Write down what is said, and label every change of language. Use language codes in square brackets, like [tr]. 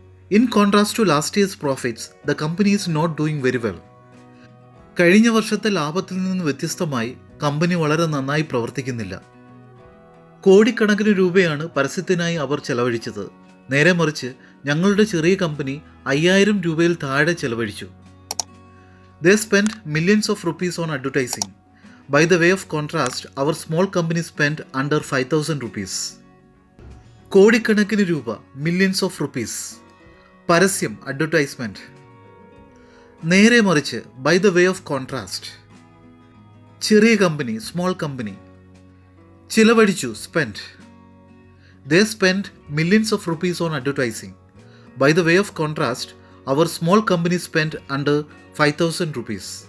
[en] In contrast to last years profits, the company is not doing very well. [ml] കഴിഞ്ഞ വർഷത്തെ ലാഭത്തിൽ നിന്ന് വ്യത്യസ്തമായി കമ്പനി വളരെ നന്നായി പ്രവർത്തിക്കുന്നില്ല. കോടിക്കണക്കിന് രൂപയാണ് പരസ്യത്തിനായി അവർ ചെലവഴിച്ചത്. നേരെ മറിച്ച് ഞങ്ങളുടെ ചെറിയ കമ്പനി 5000 രൂപയിൽ താഴെ ചെലവഴിച്ചു. [en] They spent millions of rupees on advertising. By the way of contrast, our small company spent under 5,000 rupees. കോടിക്കണക്കിന് രൂപ, millions of rupees. പരസ്യം advertisement. നേരെ മറിച്ച് by the way of contrast, ചെറിയ company small company ചിലവഴിച്ചു spend. They spend millions of rupees on advertising. By the way of contrast, our small company spend under 5,000 rupees.